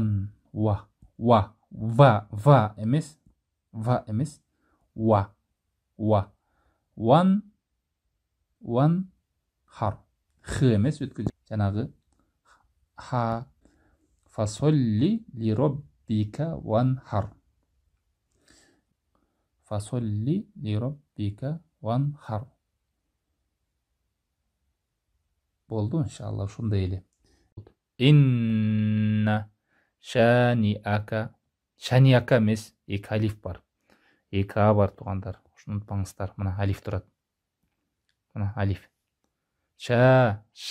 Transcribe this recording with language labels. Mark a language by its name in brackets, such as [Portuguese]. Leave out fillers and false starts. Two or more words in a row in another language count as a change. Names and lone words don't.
[Kyrgyz] Ва эмес. Ва. [Arabic] وانحر. [Kyrgyz] Х эмес өткөн жанагы ха. [Arabic] فصل لربك وانحر. فصل لربك وانحر. [Kyrgyz] Болду, иншалла, ушундай эле. [Arabic] إن شانئك. [Kyrgyz] Шаниака эмес, эки алиф бар. Эки а бар туугандар. Ушуну унутпаңыздар. Мына алиф турат. Мына алиф. Ша.